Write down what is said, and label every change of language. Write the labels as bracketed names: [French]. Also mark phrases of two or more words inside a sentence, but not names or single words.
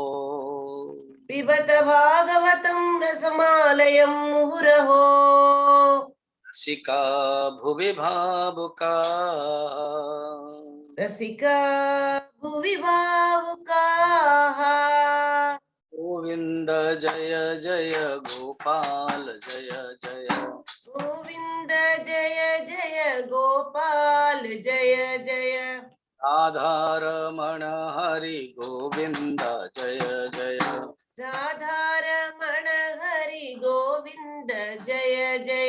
[Sanskrit] पिबत भागवतं रसमालयं मुहुरहो। रसिका भुवि भावुका रसिका भुवि भावुकाः। [Hindi] गोविंद जय जय गोपाल जय जय गोविंद जय जय गोपाल जय जय राधारमण हरि गोविंद जय जय राधारमण हरि गोविंद जय जय